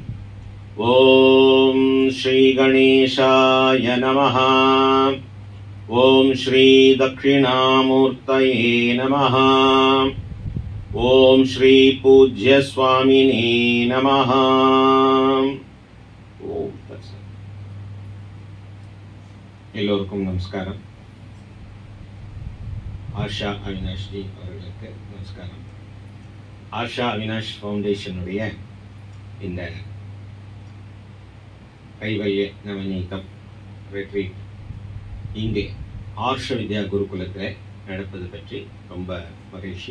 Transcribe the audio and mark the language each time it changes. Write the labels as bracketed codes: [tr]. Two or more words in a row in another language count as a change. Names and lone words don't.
[sa] ओम श्री गणेशाय नमः। ओम श्री दक्षिणामूर्तये नमः। ओम श्री पूज्य स्वामिने नमः। [ta] ओम எல்லோருக்கும் நமஸ்காரம். ஆஷா அவினாஷ் ஜி அவர்களுக்கு நமஸ்காரம். ஆஷா அவினாஷ் ஃபவுண்டேஷனுடைய இந்த கைவல்ய நவநீதம் ரெட்ரீட் இங்கே ஆர்ஷ வித்யா குருகுலத்தில் நடப்பது பற்றி ரொம்ப மகிழ்ச்சி.